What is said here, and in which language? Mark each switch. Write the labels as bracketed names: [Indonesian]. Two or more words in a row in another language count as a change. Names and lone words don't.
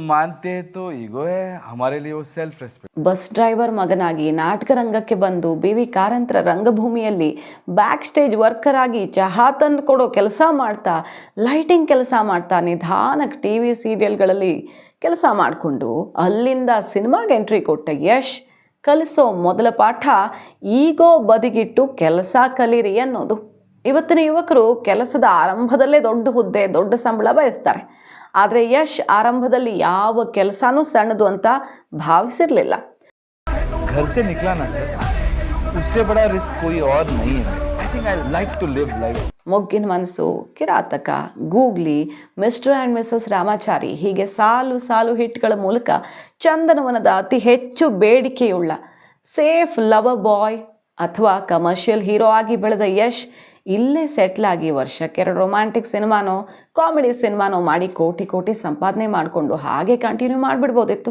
[Kannada] ಬಸ್ ಡ್ರೈವರ್ ಮಗನಾಗಿ ನಾಟಕ ರಂಗಕ್ಕೆ ಬಂದು BV ಕಾರಂತರ ರಂಗಭೂಮಿಯಲ್ಲಿ [English] back stage worker [Kannada] ಆಗಿ ಚಹಾ ತಂದು ಕೊಡೋ ಕೆಲಸ ಮಾಡ್ತಾ, ಲೈಟಿಂಗ್ ಕೆಲಸ ಮಾಡ್ತಾ, ನಿಧಾನಕ್ಕೆ TV ಸೀರಿಯಲ್ಗಳಲ್ಲಿ ಕೆಲಸ ಮಾಡಿಕೊಂಡು ಅಲ್ಲಿಂದ ಸಿನಿಮಾಗೆ ಎಂಟ್ರಿ ಕೊಟ್ಟ ಯಶ್ ಕಲಿಸೋ ಮೊದಲ ಪಾಠ ಈಗೋ ಬದಿಗಿಟ್ಟು ಕೆಲಸ ಕಲೀರಿ ಅನ್ನೋದು. ಇವತ್ತಿನ ಯುವಕರು ಕೆಲಸದ ಆರಂಭದಲ್ಲೇ ದೊಡ್ಡ ಹುದ್ದೆ, ದೊಡ್ಡ ಸಂಬಳ ಬಯಸ್ತಾರೆ. ಆದರೆ ಯಶ್ ಆರಂಭದಲ್ಲಿ ಯಾವ ಕೆಲಸನೂ ಸಣ್ಣದು ಅಂತ ಭಾವಿಸಿರಲಿಲ್ಲ. [Hindi] घर से निकला ना सर, उससे बड़ा रिस्क कोई और नहीं है. [English] I think I like to live life. [Kannada] ಮೊಗ್ಗಿನ ಮನಸ್ಸು, ಕಿರಾತಕ, ಗೂಗ್ಲಿ, ಮಿಸ್ಟರ್ ಆ್ಯಂಡ್ ಮಿಸಸ್ ರಾಮಾಚಾರಿ ಹೀಗೆ ಸಾಲು ಸಾಲು ಹಿಟ್ಗಳ ಮೂಲಕ ಚಂದನವನದ ಅತಿ ಹೆಚ್ಚು ಬೇಡಿಕೆಯುಳ್ಳ [English] safe lover boy [Kannada] ಅಥವಾ [English] commercial hero [Kannada] ಆಗಿ ಬೆಳೆದ ಯಶ್ ಇಲ್ಲೇ ಸೆಟ್ಲ್ ಆಗಿ ವರ್ಷಕ್ಕೆ 2 ರೊಮ್ಯಾಂಟಿಕ್ ಸಿನಿಮಾನೋ ಕಾಮಿಡಿ ಸಿನಿಮಾನೋ ಮಾಡಿ ಕೋಟಿ ಕೋಟಿ ಸಂಪಾದನೆ ಮಾಡಿಕೊಂಡು ಹಾಗೆ ಕಂಟಿನ್ಯೂ ಮಾಡಿಬಿಡ್ಬೋದಿತ್ತು.